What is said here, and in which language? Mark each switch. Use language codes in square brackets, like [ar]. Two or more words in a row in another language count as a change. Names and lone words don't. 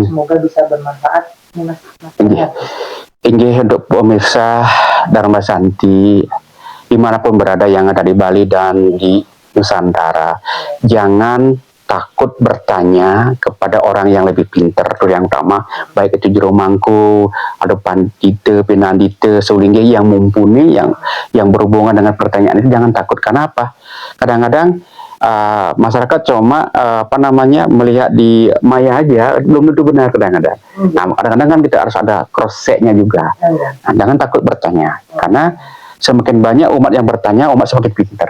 [id] Semoga bisa bermanfaat. Inggih untuk pemirsa Dharma Santi dimanapun berada yang ada di Bali dan di Nusantara, jangan takut bertanya kepada orang yang lebih pintar, itu yang utama, baik itu juru mangku, ada pandita, pinandita, sulinggi yang mumpuni, yang berhubungan dengan pertanyaan itu, jangan takut. Karena apa? Kadang-kadang masyarakat cuma melihat di maya aja, belum tentu benar kadang-kadang. Nah, kadang-kadang kan kita harus ada cross check-nya juga. Nah, jangan takut bertanya, karena semakin banyak umat yang bertanya, umat semakin pintar.